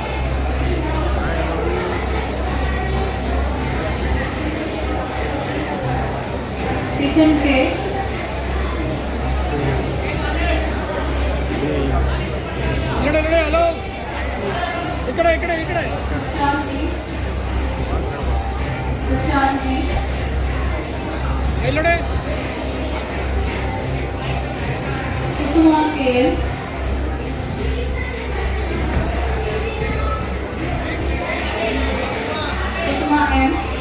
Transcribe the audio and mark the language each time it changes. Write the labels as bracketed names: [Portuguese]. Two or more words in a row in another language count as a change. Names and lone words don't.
[Hindi] किशन के [Kannada] ಇಲ್ಲಡೆ ಹಲೋ ಈ ಕಡೆ [Hindi] शांति शांति [Kannada] ಇಲ್ಲಡೆ कुसुमा KM कुसुमा M